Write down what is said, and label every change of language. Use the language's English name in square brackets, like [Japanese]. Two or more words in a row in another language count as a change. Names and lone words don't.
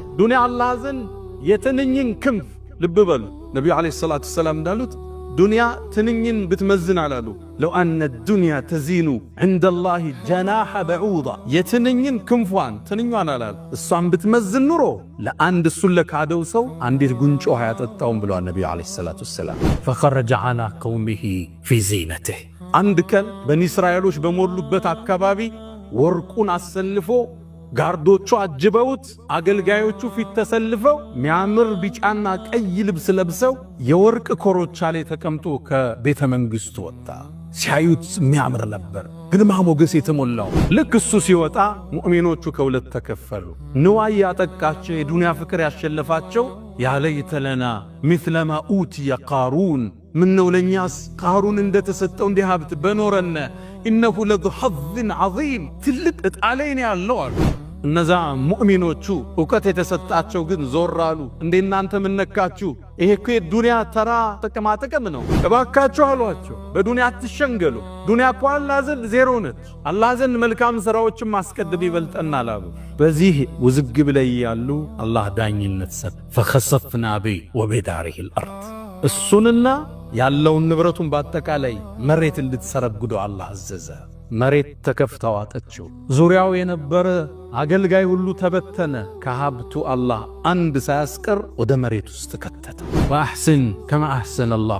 [Amharic] ዱንያ አላህ ዘንድ የትንኝን ክንፍ ልብ በሉ ነብዩ [Arabic] عليه الصلاة السلام [Amharic] እንዳሉት ዱንያ ትንኝን ብትመዝን አላሉ [Arabic] لو أن الدنيا تزن عند الله جناح بعوضة [Amharic] የትንኝን ክንፏን ትንኛን አላሉ እሷን ብትመዝን ኑሮ ለአንድ እሱን ለካደው ሰው አንዲት ጉንጮ ያጠጣውን ብለዋል ነብዩ [Arabic] عليه الصلاة السلام فخرج على قومه في زينته [Amharic] አንድ ቀን በኒ እስራኤሎች በሞሉበት አካባቢ ወርቁን አሰልፎ ጋርዶቹ አጅበውት አገልጋዮቹ ፊት ተሰልፈው ሚያምር ቢጫና ቀይ ልብስ ለብሰው የወርቅ ኮሮቻ ላይ ተቀምጦ ከቤተ መንግስቱ ወጣ ሲያዩት ሚያምር ነበር ግርማ ሞገስ የተሞላው ልክ እሱ ሲወጣ ሙእሚኖቹ ከሁለት ተከፈሉ ንዋይ ያጠቃቸው የዱንያ ፍቅር ያሸለፋቸው [Arabic] يا ليت لنا مثل ما أوتي قارون [Amharic] ምነው ለኛስ ቃሩን እንደተሰጠው እንዲህ ሀብት በኖረነ [Arabic] إنه لذو حظ عظيم [Amharic] ትልቅ እጣላይ ነው ያለው አሉ እነዛ ሙእሚኖቹ ዕውቀት የተሰጣቸው ግን ዞር አሉ እንደናንተ ምን ነካችሁ ይሄ እኮ የዱንያ ተራ ጥቅም ነው እባካችሁ አሏቸው በዱንያ አትሸንገሉ ዱንያ እኮ አላህ ዘንድ ዜሮ ነች አላህ ዘንድ መልካም ሥራዎችን ማስቀደም ይበልጠናል አሉ በዚህ ውዝግብ ላይ ያሉ አላህ ዳኝነት ሰጥ [Arabic] فخسفنا به وبداره الأرض [Amharic] እሱንና ያለውን ንብረቱን በአጠቃላይ መሬት እንድትሰረግደው አላህ አዘዘ መሬት ተከፍታ ዋጠችው ዙሪያው የነበረ አገልጋይ ሁሉ ተበተነ ከሀብቱ አላህ አንድ ሳያስቀር ወደ መሬት ውስጥ ከተተ [Arabic] وأحسن كما أحسن الله